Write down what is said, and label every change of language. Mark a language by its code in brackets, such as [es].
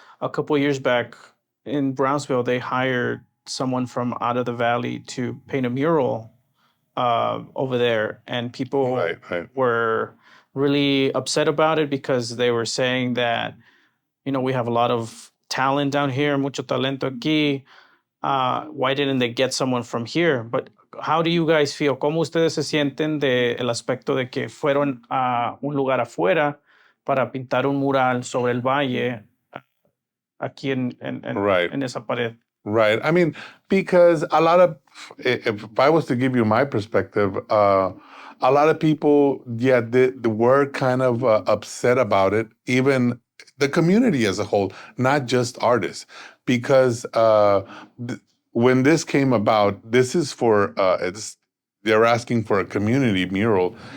[en] A couple of years back in Brownsville, they hired someone from out of the valley to paint a mural over there, and people Right. were really upset about it because they were saying that, we have a lot of talent down here, [es] mucho talento aquí. [en] Why didn't they get someone from here? But how do you guys feel? [es] ¿Cómo ustedes se sienten del aspecto de que fueron a un lugar afuera para pintar un mural sobre el valle aquí [en] Right. [es] en esa pared? [en] Right. I mean, because if I was to give you my perspective, a lot of people, were kind of upset about it, even the community as a whole, not just artists, because when this came about, this is for, they're asking for a community mural.